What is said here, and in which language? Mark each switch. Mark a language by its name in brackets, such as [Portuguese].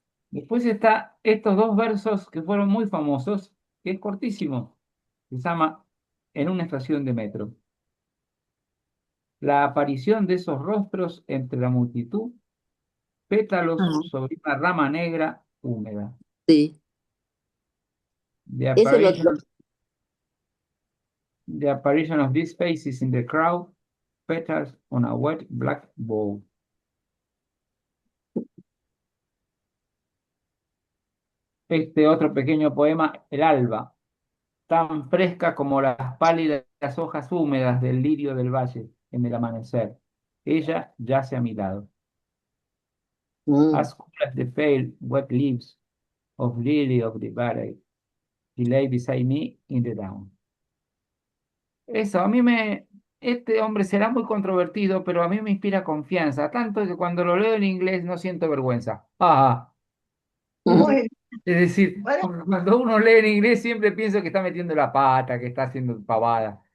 [Spanish] Después está estos 2 versos que fueron muy famosos, que es cortísimo, se llama En una estación de metro. La aparición de esos rostros entre la multitud, pétalos ah, sobre una rama negra húmeda. sí. [English] The [Spanish] Ese [English] apparition, the apparition of these faces in the crowd, petals on a wet black bowl. [Spanish] Este otro pequeño poema, El alba, tan fresca como las pálidas hojas húmedas del lirio del valle en el amanecer. Ella yace a mi lado. mm, [English] As cool as the pale, wet leaves of lily of the valley, she lay beside me in the dawn. [Spanish] Eso, este hombre será muy controvertido, pero a mí me inspira confianza, tanto que cuando lo leo en inglés no siento vergüenza. Ah, mm, Muy, es decir, bueno, porque cuando uno lee en inglés siempre pienso que está metiendo la pata, que está haciendo pavada.